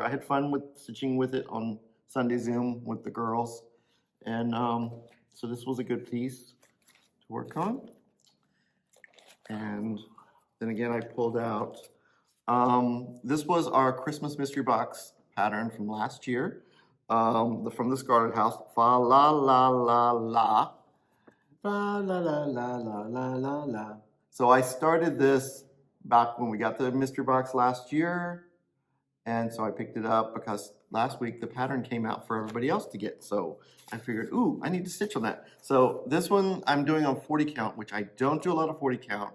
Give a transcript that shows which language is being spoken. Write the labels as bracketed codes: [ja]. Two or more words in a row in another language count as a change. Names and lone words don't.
[en] I had fun with stitching with it on Sunday Zoom with the girls. And so this was a good piece to work on. And then again, I pulled out, this was our Christmas mystery box pattern from last year, from the Scarlet House, Fa La La La La. Fa la la la la la la la. So I started this back when we got the mystery box last year. And so I picked it up because last week the pattern came out for everybody else to get. So I figured, ooh, I need to stitch on that. So this one I'm doing on 40 count, which I don't do a lot of 40 count.